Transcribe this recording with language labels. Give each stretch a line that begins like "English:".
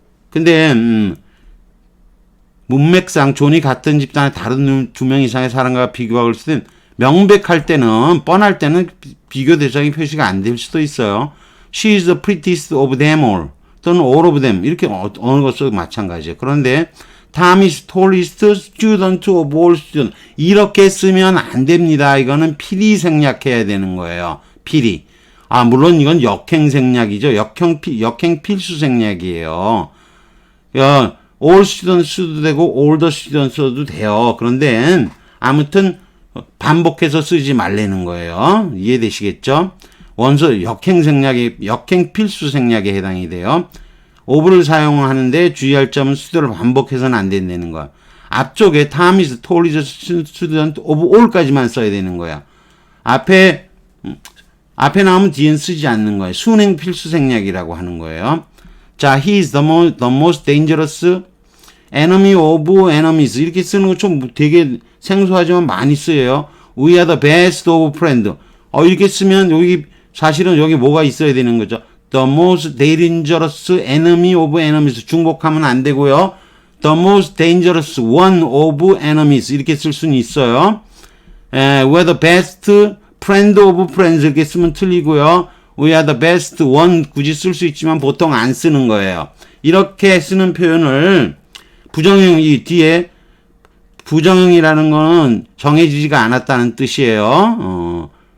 Korean: 근데 문맥상 존이 같은 집단의 다른 두 명 이상의 사람과 비교할 때는 명백할 때는 뻔할 때는 비교 대상이 표시가 안 될 수도 있어요.
English: She is the prettiest of them all.
Korean: 또는 all of them 이렇게 어느 것도 마찬가지예요. 그런데
English: Tom is tallest student of all students
Korean: 이렇게 쓰면 안 됩니다. 이거는 필히 생략해야 되는 거예요. 필히. 물론 이건 역행 생략이죠. 역행 필수 생략이에요. all students도 되고 all the students도 돼요. 그런데 아무튼 반복해서 쓰지 말라는 거예요. 이해되시겠죠? 원서 역행 필수 생략에 해당이 돼요. of를 사용하는데 주의할 점은 수도를 반복해서는 안 된다는 거야. 앞쪽에
English: Tom is tallest student of all
Korean: 까지만 써야 되는 거야. 앞에 나오면 뒤엔 쓰지 않는 거예요. 순행 필수 생략이라고 하는 거예요. 자,
English: he is the most dangerous enemy of enemies
Korean: 이렇게 쓰는 거 좀 되게 생소하지만 많이 쓰여요.
English: We are the best of friends.
Korean: 이렇게 쓰면 사실은 여기 뭐가 있어야 되는 거죠.
English: The most dangerous enemy of enemies
Korean: 중복하면 안 되고요.
English: The most dangerous one of enemies
Korean: 이렇게 쓸 수는 있어요.
English: We are the best friend of friends
Korean: 이렇게 쓰면 틀리고요.
English: We are the best one
Korean: 굳이 쓸 수 있지만 보통 안 쓰는 거예요. 이렇게 쓰는 표현을 부정형이 뒤에 부정형이라는 거는 정해지지가 않았다는 뜻이에요.